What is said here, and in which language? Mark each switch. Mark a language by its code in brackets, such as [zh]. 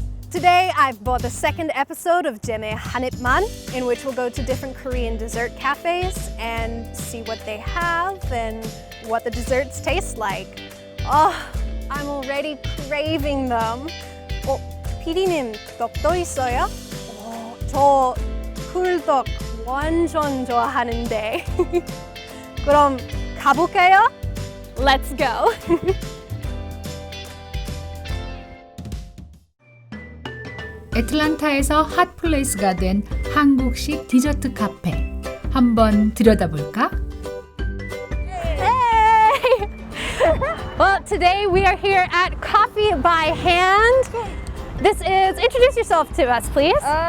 [en] Today, I've bought the second episode of Jeme Hanitman, in which we'll go to different Korean dessert cafes and see what they have and what the desserts taste like. Oh, I'm already craving them. [ko] PD님, 떡도 있어요? 저 굴떡 완전 좋아하는데. 그럼 가볼까요? [en] Let's go. [ko] 애틀랜타에서 핫플레이스가 된 한국식 디저트 카페 한번 들여다볼까? [en] Hey! Well, today we are here at Coffee by Hand. This is, introduce yourself to us, please.